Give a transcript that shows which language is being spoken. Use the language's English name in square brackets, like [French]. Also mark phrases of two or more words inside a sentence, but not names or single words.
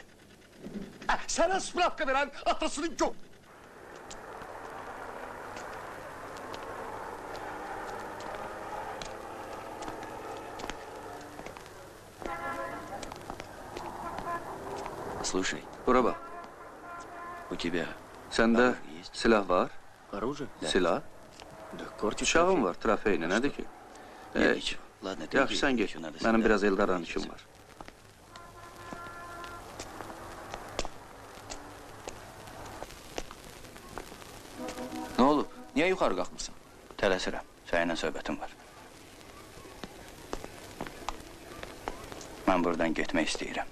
[Azerbaijani] Sənə spravka verən atasının yox. [Russian] Слушай, [Azerbaijani] Bura bax. [Russian] у тебя [Azerbaijani] Səndə silah var, [Russian] оружие? [Azerbaijani] silah. [Russian] Да, корти [Azerbaijani] Uşağın var, trafeylə, nədir ki? [Russian] Nичего. Ладно, ты [Azerbaijani] Yaxşı, [Russian] иди, [Azerbaijani] sən get. [Russian] ещё надо [Azerbaijani] Mənim [Russian] сюда. [Azerbaijani] biraz Eldaran işim var. Ne olub? [Turkish] Niye yukarı kalkmırsan? [Azerbaijani] Tələsirəm, səninlə söhbətim var. Mən buradan getmək istəyirəm.